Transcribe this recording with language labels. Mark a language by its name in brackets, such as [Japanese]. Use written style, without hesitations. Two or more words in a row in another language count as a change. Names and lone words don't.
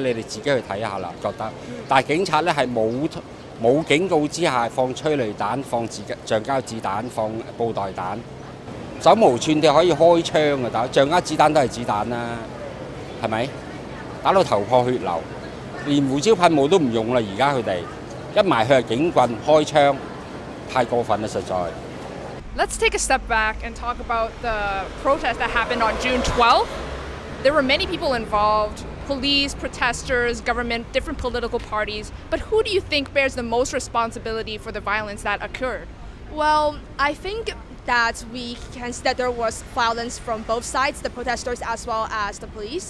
[Cantonese] 你哋自己去睇下啦，覺得。但係警察咧係冇警告之下放催淚彈、放橡膠子彈、放布袋彈，手無寸鐵可以開槍啊！打橡膠子彈都係子彈啦，係咪？打到頭破血流，連胡椒噴霧都唔用啦！而家佢哋一埋去係警棍開槍，太過分啦！實在。 [English] Let's take a step back and talk about the protest that happened on June 12th. There were many people involved. Police, protesters, government, different political parties. But who do you think bears the most responsibility for the violence that occurred? Well, I think that we can see that there was violence from both sides, the protesters as well as the police.